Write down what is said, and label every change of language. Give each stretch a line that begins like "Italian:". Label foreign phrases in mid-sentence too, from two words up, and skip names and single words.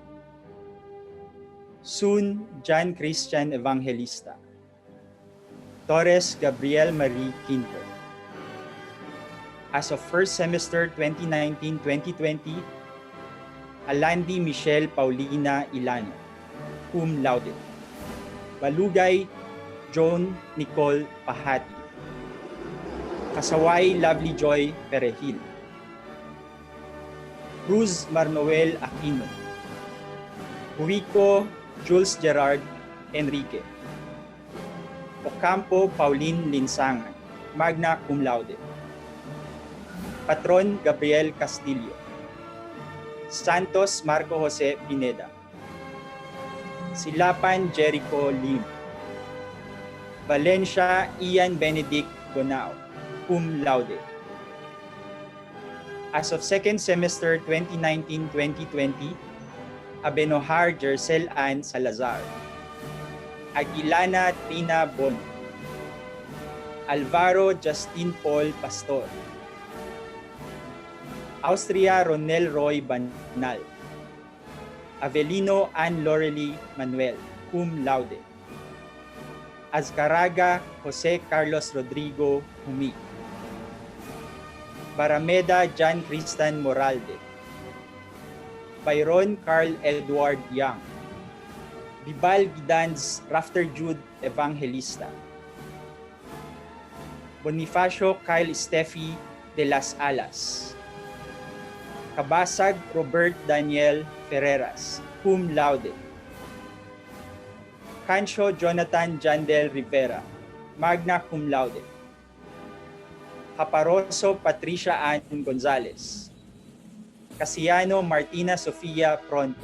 English: Sun John Christian Evangelista. Torres Gabriel Marie Quinto. As of first semester 2019-2020, Alandi Michelle Paulina Ilano,
Latin: cum laude.
English: Balugay Joan Nicole Pahati. Kasaway Lovely Joy Perejil. Cruz Marnoel Aquino. Huico Jules Gerard Enrique. Ocampo Pauline Linsangan,
Latin: magna cum laude.
English: Patron Gabriel Castillo. Santos Marco Jose Pineda. Silapan Jericho Lim. Valencia Ian Benedict Gonao,
Latin: cum laude.
English: As of second semester 2019-2020, Abenohar Jercel Ann Salazar. Aguilana Trina Bon. Alvaro Justin Paul Pastor. Austria Ronel Roy Banal. Avelino Ann Lorely Manuel,
Latin: cum laude.
English: Azcaraga Jose Carlos Rodrigo Humi. Barameda John Cristan Moralde. Byron Carl Edward Young. Bibal Gidans Rafter Jude Evangelista. Bonifacio Kyle Steffi de las Alas. Kabasag Robert Daniel Ferreras,
Latin: cum laude.
English: Cancio Jonathan Jandel Rivera,
Latin: magna cum laude.
English: Caparoso Patricia Ann Gonzalez. Casiano Martina Sofia Pronto.